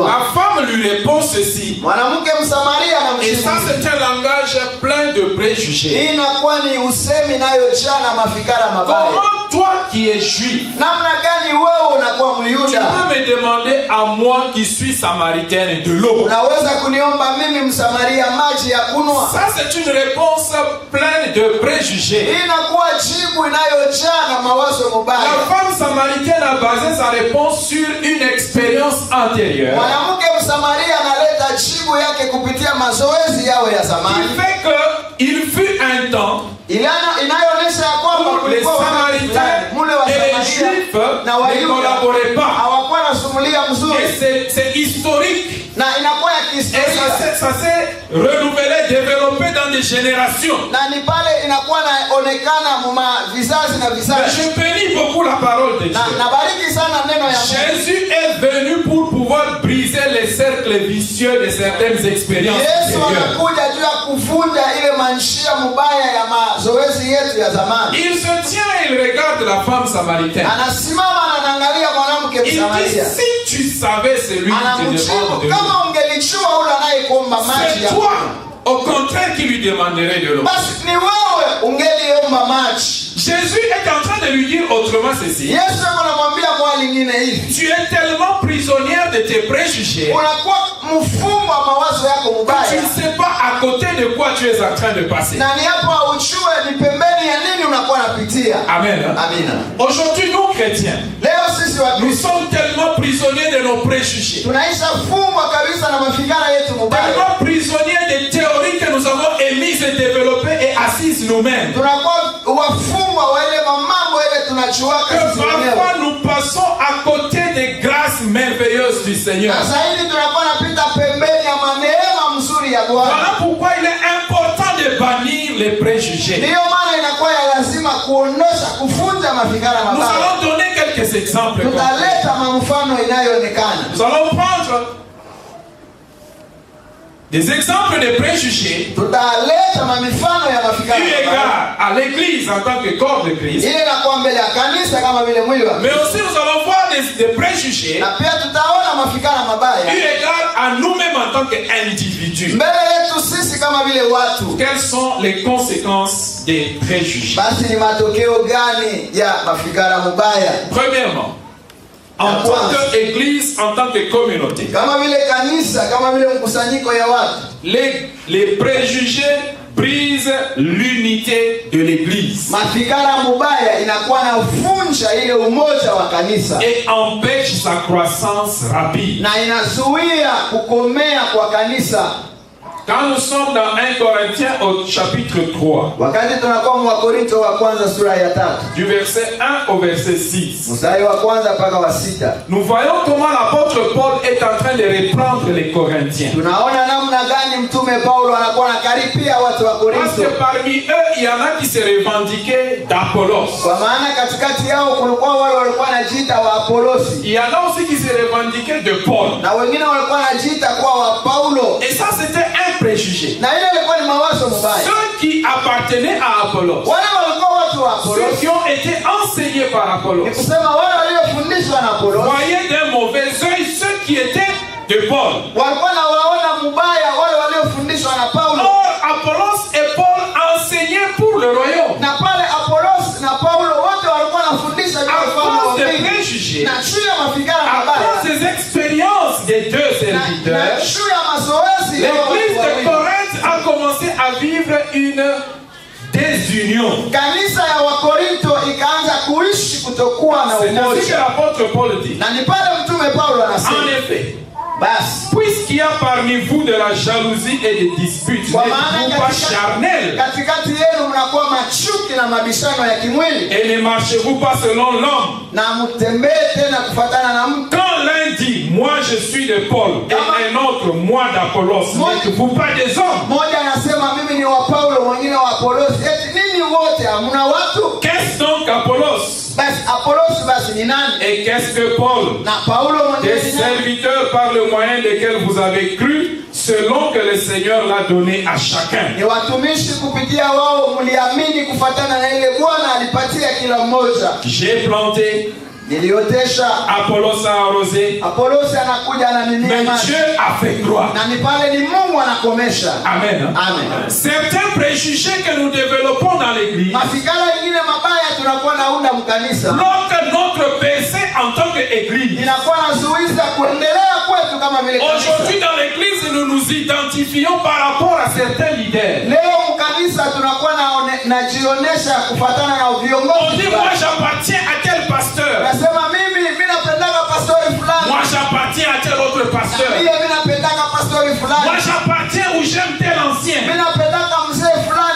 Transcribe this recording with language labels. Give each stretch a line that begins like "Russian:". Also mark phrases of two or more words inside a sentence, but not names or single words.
French: La femme lui répond ceci.
Swahili: Mwanamke Msamaria
French: Et ça,
Swahili: anamjibu.
French: c'est un langage plein de préjugés.
Swahili: Hii inakuwa ni usemi inayojaa na mafikara mabaya.
French: Comment toi qui es juif,
Swahili: Namna gani wewe unakuwa
French: tu
Swahili: Myuda
French: peux me demander à moi qui suis samaritaine de l'eau?
Swahili: unaweza kuniomba mimi Msamaria maji ya kunywa?
French: Ça, c'est une réponse pleine de préjugés.
Swahili: Hii inakuwa jibu inayojaa na mawazo
French: La
Swahili: mabaya.
French: femme samaritaine a basé sa réponse sur une expérience antérieure
Swahili: Mwanamke Msamaria analeta jibu yake kupitia mazoezi yao ya
French: qui
Swahili: zamani.
French: fait qu'il fut un temps
Swahili: Inayoonyesha ya kwamba
French: où les
Swahili: kulikuwa wakati
French: Samaritains
Swahili: fulani, mule wa
French: et les
Swahili: Samaria
French: Juifs
Swahili: na
French: ne
Swahili: Wayuda
French: collaboraient pas.
Swahili: hawakuwa nasumulia
French: Et
Swahili: mzuri,
French: c'est historique.
Swahili: na inakuwa ya
French: Et
Swahili: kihistoria,
French: ça s'est renouvelé, développé dans des générations.
Swahili: na ni pale inakuwa naonekana muma vizazi na
French: Mais
Swahili: vizazi.
French: je bénis beaucoup la parole de Dieu.
Swahili: Nabariki sana neno ya Mungu.
French: Jésus est venu pour pouvoir briser les cercles vicieux de certaines expériences
Swahili: Yesu
French: antérieures.
Swahili: anakuja juu ya kuvunja ile manjia mubaya ya mazoezi yetu ya zamani.
French: Il se tient et il regarde la femme samaritaine.
Swahili: Anasimama na anaangalia mwanamke
French: Il dit,
Swahili: Msamaria.
French: si tu savais celui qui te demande de
Swahili: Anamjibu,
French: l'eau,
Swahili: kama ungelijua ule anayekuomba maji
French: c'est
Swahili: ya
French: toi, au contraire, qui lui demanderait de l'eau.
Swahili: basi ni wewe ungeliomba maji.
French: Jésus est en train de lui dire autrement ceci.
Swahili: Yesu yuko anamwambia kwa lingine hivi,
French: Tu es tellement prisonnière de tes préjugés
Swahili: unakuwa mfungwa wa mawazo yako
French: que tu
Swahili: mubaya,
French: ne sais pas à côté de quoi tu es en train de passer.
Swahili: na ni hapo ujue ni pembeni ya nini unakuwa napitia.
French: Amen.
Swahili: Amina.
French: Aujourd'hui, nous chrétiens,
Swahili: Leo sisi wa
French: nous
Swahili: Kristo
French: sommes tellement prisonniers de nos préjugés,
Swahili: tunaisha fungwa kabisa na mafikara yetu mubaya,
French: tellement prisonniers des théories que nous avons émises et développées et assises nous-mêmes,
Swahili: tunakuwa wafungwa wa ile mambo ile tunachuaka
French: que
Swahili: sisi wenyewe.
French: parfois nous passons à côté des grâces merveilleuses du Seigneur.
Swahili: Na zaidi tunakuwa napita pembeni ya maneema mzuri ya Bwana.
French: Voilà pourquoi il est important de bannir les préjugés.
Swahili: Ndiyo maana inakuwa ya lazima kuondosha, kuvunja mafikara
French: Nous
Swahili: mabaya.
French: allons donner quelques exemples.
Swahili: Tutaleta mfano inayoonekana.
French: Nous allons prendre des exemples de préjugés
Swahili: Tutaleta mifano ya mafikara
French: eu
Swahili: mabaya.
French: égard à l'église en tant que corps de Christ.
Swahili: Ile inakuwa mbele ya kanisa kama vile mwili wa
French: Mais aussi nous allons voir des préjugés
Swahili: na pia tutaona mafikara
French: eu
Swahili: mabaya
French: égard à nous-mêmes en tant qu'individus.
Swahili: mbele yetu yetu sisi kama vile watu.
French: Quelles sont les conséquences des préjugés?
Swahili: Basi ni matokeo gani ya mafikara mubaya?
French: Premièrement, en tant qu'église, en tant que communauté,
Swahili: kama vile kanisa, kama vile mkusanyiko ya watu,
French: les préjugés brisent l'unité de l'église.
Swahili: Mafikara mubaya inakuwa na vunja ile umoja wa kanisa
French: et empêche sa croissance rapide.
Swahili: Na inazuia kukomea kwa kanisa.
French: Quand nous sommes dans 1 Corinthiens au chapitre 3,
Swahili: wakati tunakuwa mu Wakorintho wa kwanza sura ya 3,
French: du verset 1 au verset 6,
Swahili: mstari wa kwanza mpaka wa 6,
French: nous voyons comment l'apôtre Paul est en train de reprendre les Corinthiens.
Swahili: Tunaona namna gani mtume Paulo anakuwa anakaripia watu wa Korintho.
French: Parce que parmi eux, il y en a qui se revendiquaient d'Apollos.
Swahili: Kwa maana katikati yao kulikuwa wale walikuwa wanajiita wa Apolosi.
French: Il y en a aussi qui se revendiquaient de Paul.
Swahili: Na wengine walikuwa wanajiita kwa wa Paulo.
French: Et ça c'était un préjugé.
Swahili: Na ile ilikuwa ni mawazo mabaya.
French: Ceux qui appartenaient à Apollos,
Swahili: wale walikuwa watu wa Apollos,
French: ceux qui ont été enseignés par Apollos,
Swahili: ni kusema wale waliofundishwa na Apollos,
French: voyaient d'un mauvais œil ceux qui étaient de Paul.
Swahili: Walikuwa na waona mubaya wale waliofundishwa na Paulo.
French: Or Apollos et Paul enseignaient pour le royaume.
Swahili: Na pale Apollos na Paulo wote walikuwa wanafundisha
French: à cause des préjugés,
Swahili: na juu ya mafikara
French: à
Swahili: mabaya,
French: cause des expériences des deux serviteurs.
Swahili: na juu ya mazoezi.
French: L'église de Corinthe a commencé à vivre une désunion.
Swahili: Kanisa ya Wakorinto ikaanza kuishi kutokuwa na
French: C'est ainsi que
Swahili: umoja.
French: l'apôtre Paul dit.
Swahili: Na ni pale mtume Paulo anasema,
French: En effet,
Swahili: basi
French: puisqu'il y a parmi vous de la jalousie et des disputes,
Swahili: kwa
French: n'êtes-vous
Swahili: maana
French: pas charnels
Swahili: katikati yenu mnakuwa machuki na mabishano ya kimwili,
French: et ne marchez-vous pas selon l'homme?
Swahili: na mtembee tena kufuatana na mtu.
French: Quand l'un dit moi je suis de Paul et un autre moi d'Apollos, n'êtes-vous pas des hommes?
Swahili: Mmoja anasema mimi ni wa Paulo, mwingine wa Apolosi. Eti nini wote hamna watu?
French: Qu'est-ce donc Apollos?
Swahili: Basi Apolosi basi ni nani?
French: Et qu'est-ce que Paul?
Swahili: Na Paulo
French: Des
Swahili: mwingine ni nani?
French: serviteurs par le moyen desquels vous avez cru, selon que le Seigneur l'a donné à chacun.
Swahili: Ni watumishi kupitia wao mliamini kufuatana na ile Bwana alipatia kila mmoja.
French: J'ai planté,
Swahili: Niliotesha,
French: Apollos a arrosé,
Swahili: Apolosi anakuja na mimea
French: mais
Swahili: maji.
French: Dieu a fait croire.
Swahili: Na ni pale ni Mungu anakomesha.
French: Amen.
Swahili: Amen.
French: Certains préjugés que nous développons dans l'église,
Swahili: Mafikara mengine mabaya tunakuwa naunda mkanisa,
French: bloquent notre péché en tant qu'église.
Swahili: inakuwa nazuiza kuendelea kwetu kama vile kanisa.
French: Aujourd'hui dans l'église, nous nous identifions par rapport à certains leaders.
Swahili: Leo mkanisa tunakuwa najionesha kufuatana na
French: On
Swahili: viongozi.
French: dit moi j'appartiens à tel pasteur.
Swahili: Nasema mimi napendaka pastori fulani.
French: Moi j'appartiens à tel autre pasteur.
Swahili: Mimi napendaka pastori fulani.
French: Moi j'appartiens ou j'aime tel ancien.
Swahili: Mimi napendaka mzee fulani.